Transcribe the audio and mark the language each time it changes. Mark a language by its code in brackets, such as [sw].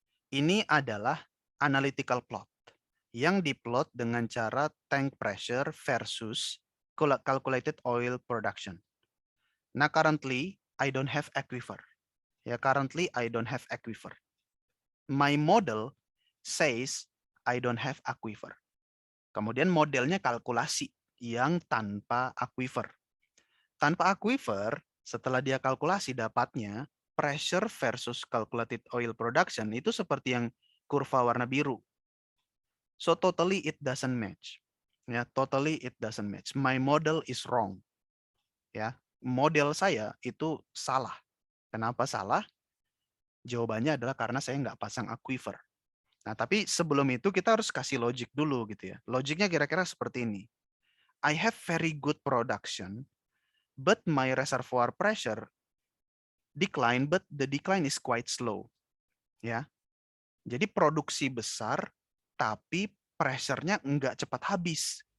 [id] Ini adalah [en] analytical plot [id] yang diplot dengan cara [en] tank pressure versus calculated oil production. Nah, currently I don't have aquifer. Ya, currently I don't have aquifer. My model says I don't have aquifer. [id] Kemudian modelnya kalkulasi yang tanpa aquifer. Tanpa aquifer, setelah dia kalkulasi dapatnya pressure versus calculated oil production itu seperti yang kurva warna biru. [en] So totally it doesn't match. Ya, totally it doesn't match. My model is wrong. [id] Ya, model saya itu salah. Kenapa salah? Jawabannya adalah karena saya nggak pasang aquifer. Nah, tapi sebelum itu kita harus kasih logic dulu gitu ya. Logiknya kira-kira seperti ini. [en] I have very good production, but my reservoir pressure decline, but the decline is quite slow. [id] Ya, jadi produksi besar, tapi pressure-nya nggak cepat habis.